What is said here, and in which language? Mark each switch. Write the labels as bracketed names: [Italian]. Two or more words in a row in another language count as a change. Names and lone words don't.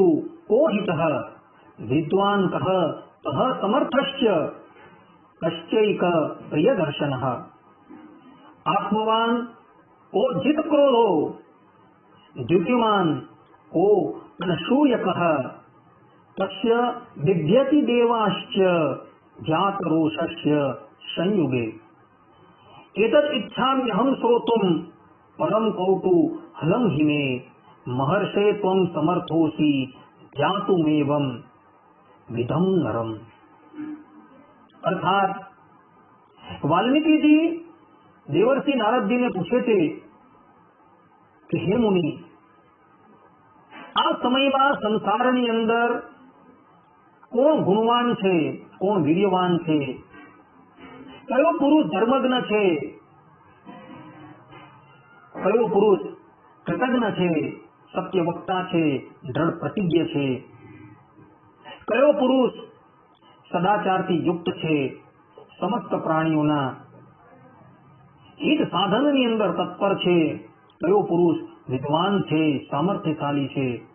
[Sanskrit] કોહિતઃ વિદ્વાન કઃ કઃ સમર્થશ્ચ કશ્ચૈક પ્રિયદર્શનઃ આત્મવાન કો જીત ક્રોધો દ્યુતિમાન કો અનશૂયકઃ તસ્ય વિદ્યતિ દેવાશ્ચ જાતરોષસ્ય સંયુગે. एतद् इच्छामि अहं श्रोतुं परम कौतु हलं हि मे महर्षे त्वं समर्थोसि ज्ञातुमेवं विधम नरम। [Hindi] अर्थात वाल्मीकि जी देवर्षि नारद जी ने पूछे थे कि हे मुनि, [Gujarati] આ સમયમાં સંસારની અંદર કોણ ગુણવાન છે, કોણ વીર્યવાન છે, કયો પુરુષ ધર્મજ્ઞ છે, કયો પુરુષ કૃતજ્ઞ છે, સત્યવક્તા છે, દ્રઢ પ્રતિજ્ઞ છે, કયો પુરુષ સદાચારથી યુક્ત છે, સમસ્ત પ્રાણીઓના હિત સાધનની અંદર તત્પર છે, કયો પુરુષ વિદ્વાન છે, સામર્થ્યશાળી છે